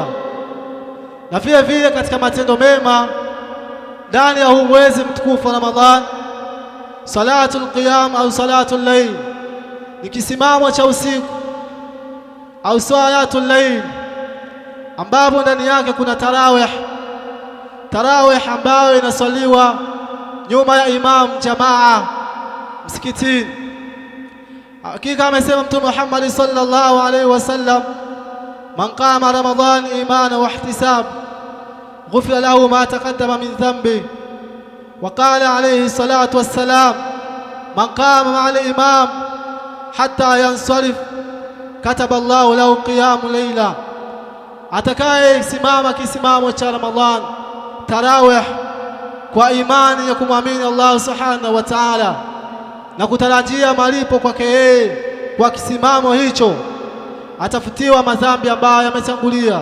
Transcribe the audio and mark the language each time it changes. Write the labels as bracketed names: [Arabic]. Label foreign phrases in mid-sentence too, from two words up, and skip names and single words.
[Swahili] Na vile vile katika matendo mema ndani ya huu mwezi mtukufu wa Ramadhan, [Arabic] صلاة القيام [Swahili] au [Arabic] صلاة الليل, [Swahili] ni kisimamo cha usiku au [Arabic] صلاة الليل, [Swahili] ambapo ndani yake kuna tarawih ambayo inasaliwa nyuma ya imam jamaa msikitini. Hakika amesema Mtume Muhammad [Arabic] صلى الله عليه وسلم من قام رمضان إيمانا واحتسابا غفر له ما تقدم من ذنبه. وقال عليه الصلاة والسلام, من قام مع الإمام حتى ينصرف كتب الله له قيام ليلة. [Swahili] atakaye simama kisimamo cha Ramadhan tarawih kwa imani ya kumwamini [Arabic] الله سبحانه وتعالى [Swahili] na kutarajia malipo kwake yeye kwa kisimamo hicho, atafutiwa madhambi ambayo yametangulia.